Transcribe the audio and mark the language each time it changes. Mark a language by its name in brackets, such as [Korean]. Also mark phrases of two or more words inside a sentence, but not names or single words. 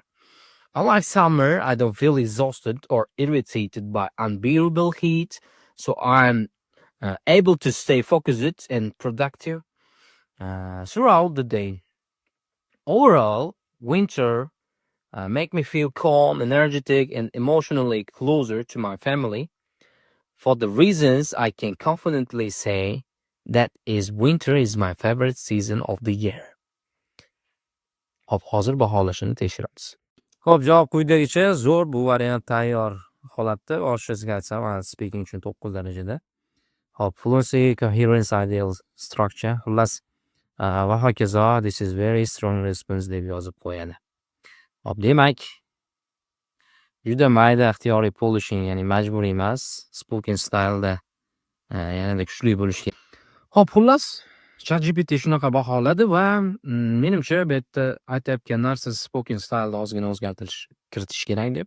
[English] Unlike summer, I don't feel exhausted or irritated by unbearable heat, so I'm able to stay focused and productive throughout the day. Overall, winter make me feel calm, energetic, and emotionally closer to my family. For the reasons I can confidently say that is winter is my favorite season of the year. [Uzbek] Hop, hozir baholashini tekshiramiz. Xo'p, javob quyidagicha. Zo'r, bu variant tayyor holatda. Oshirishga aytsam, speaking uchun 9 darajada. [English] Hop, fluency, coherence, ideal structure. [Uzbek] Xullas, va hokazo, [English] this is very strong response [Uzbek] deb yozib qo'yadi. Hop, demak, juda mayda ixtiyoriy polishing, ya'ni majburiy emas, [English] spoken style'da [Uzbek] yanada kuchli bo'lishi kerak. Hop, xullas, ChatGPT shunaqa baholadi va menimcha bu yerda aytayotgan narsa [English] spoken style'da [Uzbek] ozgina o'zgartirish kiritish kerak deb.